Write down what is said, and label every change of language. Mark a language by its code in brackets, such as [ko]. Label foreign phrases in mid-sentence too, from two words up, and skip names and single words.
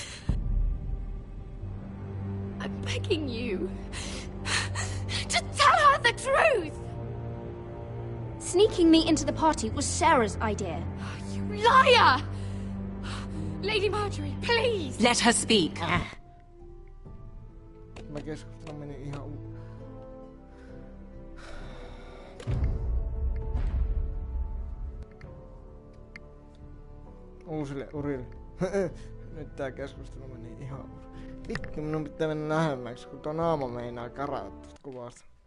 [en] I'm begging you. To tell her the truth! Sneaking me into the party was Sarah's idea. You liar! Lady Marjorie, please! Let her speak. [fi] Mä keskustelu meni ihan uusille urille. Nyt tää keskustelu meni ihan vittu, minun pitää mennä lähemmäksi, kun tuo naama meinaa karata tuosta kuvasta.